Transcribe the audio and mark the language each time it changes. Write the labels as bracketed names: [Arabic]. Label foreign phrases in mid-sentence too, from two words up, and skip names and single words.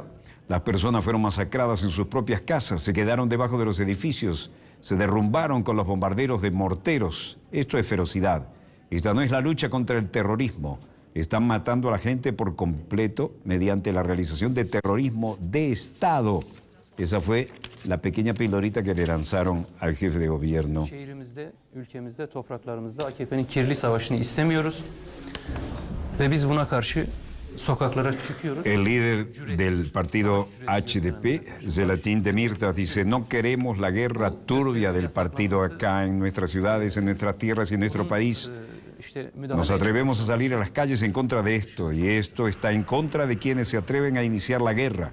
[Spanish] Las personas fueron masacradas en sus propias casas, se quedaron debajo de los edificios, se derrumbaron con los bombarderos de morteros. Esto es ferocidad. Esta no es la lucha contra el terrorismo. Están matando a la gente por completo mediante la realización de terrorismo de Estado. Esa fue la pequeña pildorita que le lanzaron al jefe de gobierno. [Turkish] Şehrimizde, ülkemizde, topraklarımızda AKP'nin kirli savaşını istemiyoruz ve biz buna karşı sokaklara çıkıyoruz. [Spanish] El líder del partido HDP, Selahattin Demirtas, dice: no queremos la guerra turbia del partido acá en nuestras ciudades, en nuestras tierras y en nuestro país. Nos atrevemos a salir a las calles en contra de esto, y esto está en contra de quienes se atreven a iniciar la guerra.